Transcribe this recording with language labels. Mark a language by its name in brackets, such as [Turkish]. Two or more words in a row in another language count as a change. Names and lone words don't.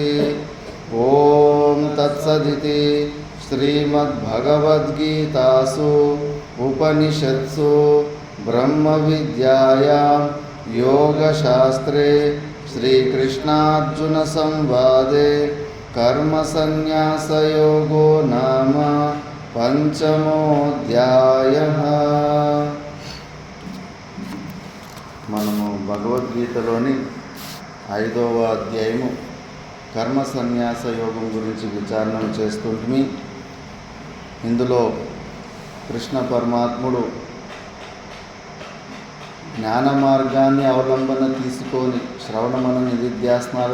[Sanskrit] ॐ तत्सदिति श्रीमद्भगवद्गीतासु उपनिषत्सु ब्रह्मविद्यायां योगशास्त्रे श्रीकृष्णार्जुनसंवादे कर्मसन्न्यासयोगो नाम పంచమోధ్యాయః. [Telugu] మనము భగవద్గీతలోని 5వ అధ్యాయము కర్మ సన్యాస యోగం గురించి విచారణ చేస్తుంటిమి. ఇందులో కృష్ణ పరమాత్ముడు జ్ఞాన మార్గాన్ని అవలంబన తీసుకొని శ్రవణ మనన నిధిధ్యాసనాల